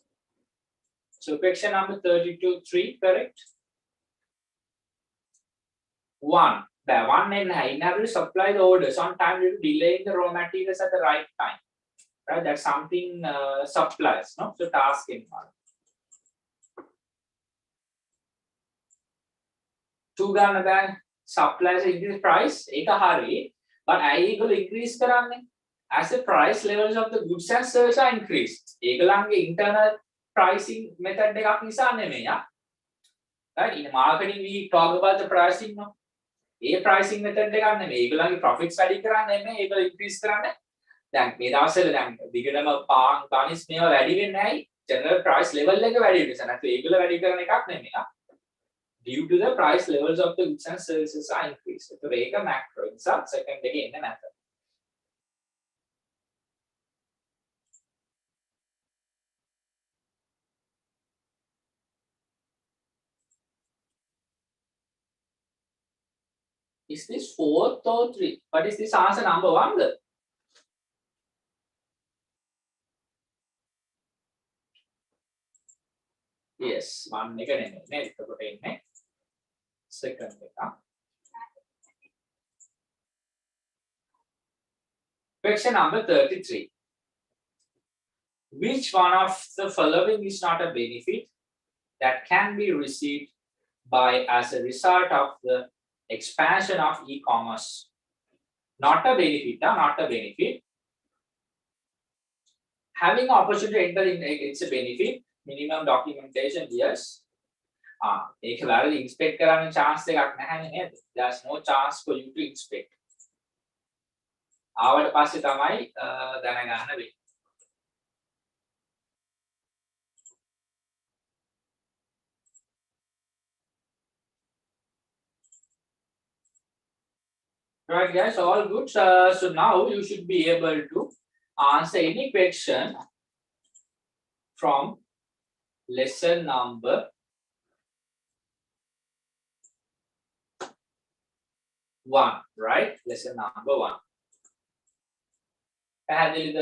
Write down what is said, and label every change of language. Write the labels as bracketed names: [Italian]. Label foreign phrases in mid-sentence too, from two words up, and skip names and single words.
[English] So question number 32, 3, correct? 1. The 1 and inability to supply the orders on time due to delaying the raw materials at the right time. Right? That's something supplies, no? So task environment. 2 [Sinhala] ගන්න බෑ. [English] Suppliers increase price [Sinhala] ඒක හරි. [English] But I equal increase කරන්නේ. As the price levels of the goods and services are increased. [Sinhala] ඒගොල්ලන්ගේ [English] internal pricing method [Sinhala] එකක් නිසා නෙමෙයි. [English] Right? In marketing we talk about the pricing, no? [Sinhala] ඒ [English] pricing method [Sinhala] එකක් නෙමෙයි. ඒගොල්ලන්ගේ profits වැඩි කරන්නේ නෙමෙයි. ඒගොල්ලෝ increase කරන්නේ. දැන් මේ දවස්වල දැන් දිගටම පාන් බනිස් මේවා වැඩි වෙන්නේ නැහැයි. [English] General price level [Sinhala] එක වැඩි වෙන නිසා. නැත්නම් ඒගොල්ලෝ වැඩි කරන එකක් නෙමෙයි. [English] Due to the price levels of the goods and services are increased. [Sinhala] So ඒක macro නිසා second එකේ එන්නේ නැත. [English] Is this 4th or 3? What is this answer number 1? [Sinhala] Yes, 1 එක නෙමෙයි. එතකොට එන්නේ second එක. [English] Question number 33. Which one of the following is not a benefit that can be received by as a result of the expansion of e-commerce? Not a benefit, not a benefit. Having opportunity to enter in, it's a benefit. Minimum documentation, yes. [Sinhala] ඒක වැරදි inspect කරන්න chance එකක් නැහැනේ නේද? [English] There's no chance for you to inspect. [Sinhala] ආවට පස්සේ තමයි දැනගන්න වෙන්නේ. [English] Right, guys, all good. So now you should be able to answer any question from lesson number 1, right? Lesson number 1. [Sinhala] පැහැදිලිද?